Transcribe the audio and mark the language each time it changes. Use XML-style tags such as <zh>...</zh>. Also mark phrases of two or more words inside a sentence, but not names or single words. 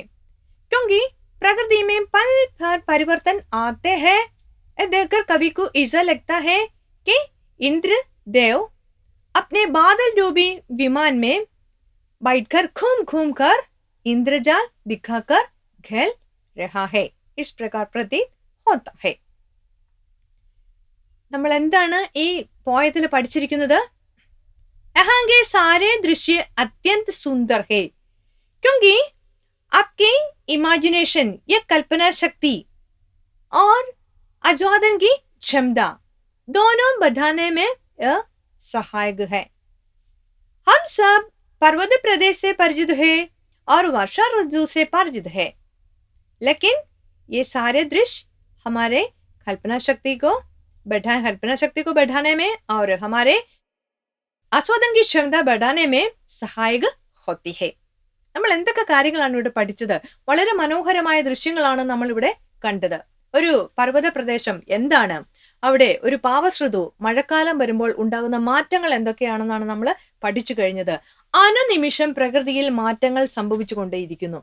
<hi>क्योंकि प्रकृति में पल भर परिवर्तन आते हैं, देखकर कवि को ऐसा लगता है कि इंद्र देव अपने बादल डूबी विमान में बैठकर घूम घूम कर इंद्रजाल दिखाकर खेल रहा है, इस प्रकार प्रतीत होता है।</hi> <ml>നമ്മൾ എന്താണ് ഈ പോയത്തിൽ പഠിച്ചിരിക്കുന്നത്?</ml> <hi>यहाँ के सारे दृश्य अत्यंत सुंदर है, क्योंकि आपकी इमेजिनेशन या कल्पना शक्ति और आस्वादन की क्षमता दोनों बढ़ाने में यह सहायक है। हम सब पर्वत प्रदेश से परिचित है और वर्षा ऋतु से परिचित है, लेकिन ये सारे दृश्य हमारे कल्पना शक्ति को बढ़ाने में और हमारे ആസ്വാദൻ की क्षमता बढ़ाने में സഹായക होती है।</hi> <ml>നമ്മൾ എന്തൊക്കെ കാര്യങ്ങളാണ് ഇവിടെ പഠിച്ചത്? വളരെ മനോഹരമായ ദൃശ്യങ്ങളാണ് നമ്മൾ ഇവിടെ കണ്ടത്. ഒരു പർവ്വത പ്രദേശം എന്താണ്, അവിടെ ഒരു പാവസൃതു മഴക്കാലം വരുമ്പോൾ ഉണ്ടാകുന്ന മാറ്റങ്ങൾ എന്തൊക്കെയാണെന്നാണ് നമ്മൾ പഠിച്ചു കഴിഞ്ഞത്. അനുനിമിഷം പ്രകൃതിയിൽ മാറ്റങ്ങൾ സംഭവിച്ചുകൊണ്ടേയിരിക്കുന്നു.</ml>